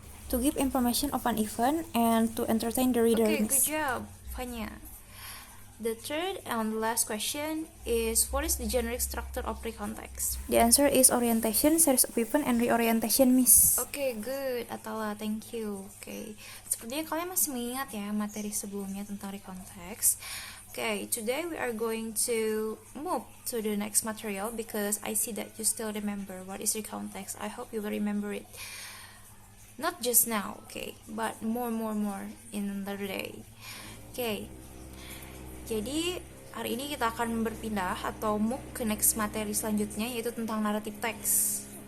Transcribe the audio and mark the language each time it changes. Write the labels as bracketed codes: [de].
[en] To give information of an event and to entertain the reader, Okay, Miss. good job, Fanya. The third and last question is, what is the generic structure of recontext? The answer is orientation, series of event, and reorientation, Miss. Okay, good, Atala, thank you. [id] Okay, sepertinya kalian masih mengingat ya materi sebelumnya tentang recontext. [en] Okay, today we are going to move to the next material because I see that you still remember what is recontext. I hope you will remember it. Not just now, okay, but more in another day. [id] Okay, jadi hari ini kita akan berpindah atau move ke next materi selanjutnya, yaitu tentang narrative text.